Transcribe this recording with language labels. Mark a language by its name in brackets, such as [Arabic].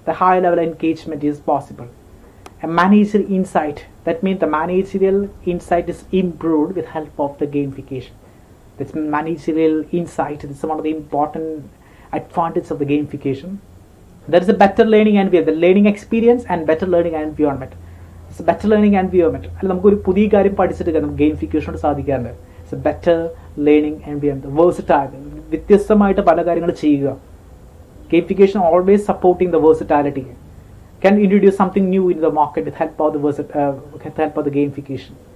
[English] The high level engagement is possible. A managerial insight, that means the managerial insight is improved with help of the gamification. That's managerial insight. This is one of the important advantages of the gamification. There is a better learning environment, the learning experience and better learning environment. It's a better learning environment. [Malayalam] നമുക്കൊരു പുതിയ കാര്യം പഠിച്ചിട്ട് നമുക്ക് gamification കൊണ്ട് സാധിക്കാറുണ്ട്. [English] It's a better learning environment. [Malayalam] Versatile, വ്യത്യസ്തമായിട്ട് പല കാര്യങ്ങൾ ചെയ്യുക. [English] Gamification always supporting the versatility. Can introduce something new in the market with help of the gamification.